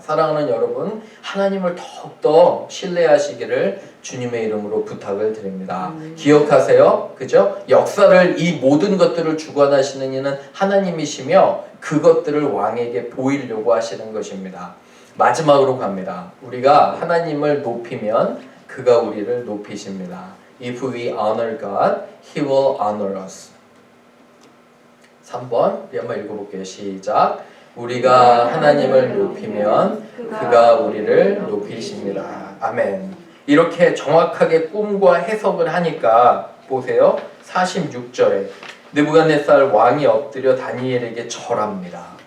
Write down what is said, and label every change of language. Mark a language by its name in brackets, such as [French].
[Korean] 사랑하는 여러분, 하나님을 더욱더 신뢰하시기를 주님의 이름으로 부탁을 드립니다. 기억하세요. 그죠? 역사를 이 모든 것들을 주관하시는 이는 하나님이시며 그것들을 왕에게 보이려고 하시는 것입니다. 마지막으로 갑니다. 우리가 하나님을 높이면 그가 우리를 높이십니다. [English] If we honor God, He will honor us. [Korean] 3번 우리 한번 읽어볼게요. 시작. 우리가 하나님을 높이면 그가 우리를 높이십니다. 아멘. 이렇게 정확하게 꿈과 해석을 하니까 보세요. 46절에 느부갓네살 왕이 엎드려 다니엘에게 절합니다.